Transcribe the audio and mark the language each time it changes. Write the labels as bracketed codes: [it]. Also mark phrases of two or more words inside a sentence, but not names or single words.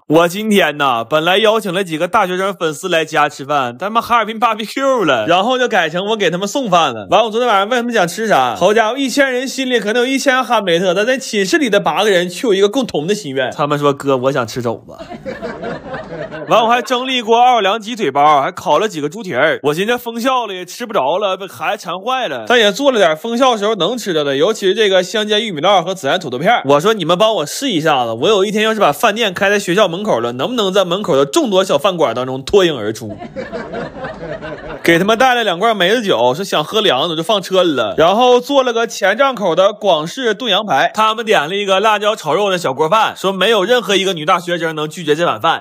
[zh] 我今天呢，本來邀請了幾個大學生粉絲來家吃飯，他們哈爾濱 BBQ 了，然後就改成我給他們送飯了。完，我昨天晚上問他們想吃啥，好家伙，1000人心裡可能有1000哈姆雷特，但在寝室裡的8個人卻有一個共同的心願，他們說哥，我想吃肘子。完，我還蒸了一鍋奧爾良雞腿包，還烤了幾個豬蹄兒。我寻思封校了也吃不着了，被孩子馋壞了，但也做了點封校時候能吃的，尤其是这個香煎玉米烙和孜然土豆片。我說你們幫我試一下子，我有一天要是把飯店開在學校門口了，能不能在門口的眾多小飯館當中脫穎而出？給他們帶了2罐梅子酒，說想喝涼的就放車裡了。然後做了個前帳口的廣式燉羊排，他們點了一個辣椒炒肉的小鍋飯，說沒有任何一個女大學生能拒絕這碗飯。